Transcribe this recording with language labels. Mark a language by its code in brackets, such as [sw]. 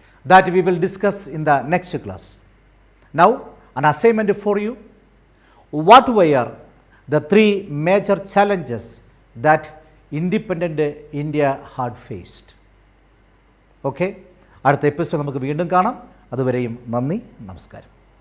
[en] That we will discuss in the next class. Now an assignment for you. What were the three major challenges that independent India had faced? [ml] Okay, അടുത്ത episode നമുക്ക് വീണ്ടും കാണാം. അതുവരെയും നന്ദി, നമസ്കാരം.